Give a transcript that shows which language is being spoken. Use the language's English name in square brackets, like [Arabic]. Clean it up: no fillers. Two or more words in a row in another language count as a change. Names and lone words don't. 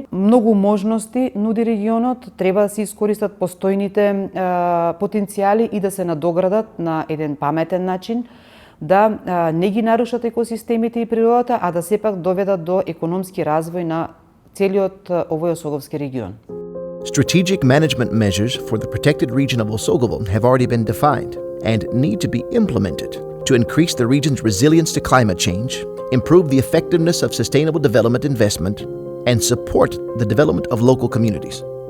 [Macedonian] Многу можности нуди регионот, треба да се искористат постојните потенцијали и да се надоградат на еден паметен начин, да не ги нарушат екосистемите и природата, а да сепак доведат до економски развој на целиот овој Осоговски регион. [English] Strategic management measures for the protected region of Osogovo have already been defined and need to be implemented to increase the region's resilience to climate change, improve the effectiveness of sustainable development investment, and support the development of local communities.